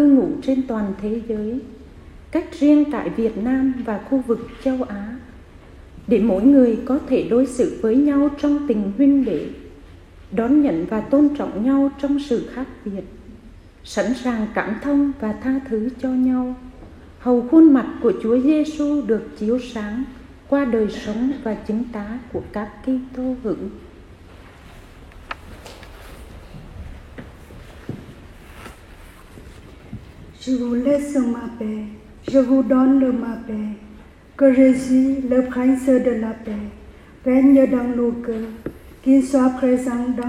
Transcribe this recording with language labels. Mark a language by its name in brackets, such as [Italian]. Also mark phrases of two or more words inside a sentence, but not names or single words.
[Vietnamese] ngụ trên toàn thế giới, cách riêng tại Việt Nam và khu vực châu Á, để mỗi người có thể đối xử với nhau trong tình huynh đệ, đón nhận và tôn trọng nhau trong sự khác biệt, sẵn sàng cảm thông và tha thứ cho nhau, hầu khuôn mặt của Chúa Giêsu được chiếu sáng qua đời sống và chứng tá của các Kitô hữu. [French] Je vous laisse ma paix, je vous donne ma paix. Que Jésus, le prince de la paix, règne dans nos cœurs, qu'il soit présent dans